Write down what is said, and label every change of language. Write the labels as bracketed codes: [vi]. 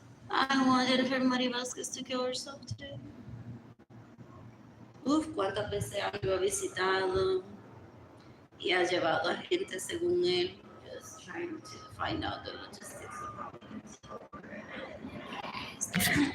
[en] I want Jennifer Marie Vasquez to kill herself today. [es] Uf, cuántas veces lo ha visitado y ha llevado a gente según él. [en] Just trying to find out the logistics of it.